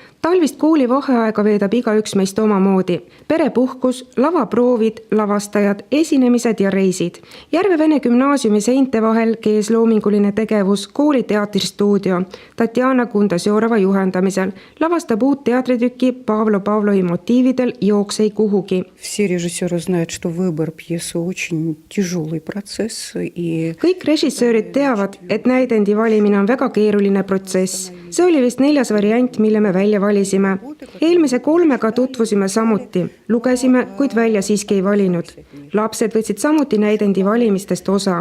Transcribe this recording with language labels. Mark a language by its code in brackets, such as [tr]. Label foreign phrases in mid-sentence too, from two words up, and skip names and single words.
[et] Talvist koolivaheaega veedab igaüks meist omamoodi. Perepuhkus, lavaproovid, lavastajad, esinemised ja reisid. Järve Vene Gümnaasiumi seinte vahel kees loominguline tegevus kooli teatristuudio. Tatjana Kundasjorova juhendamisel lavastab uut teatritükki Pavlo Pavlovi motiividel Jooksei kuhugi. [ru] Все режиссеры знают, что выбор пьесы очень тяжелый процесс. [et] Kõik režissöörid teavad, et näidendi valimine on väga keeruline protsess. See oli vist 4. variant, mille me välja valisime. Eelmise 3 tutvusime samuti. Lugesime, kuid välja siiski ei valinud. Lapsed võtsid samuti näidendi valimistest osa.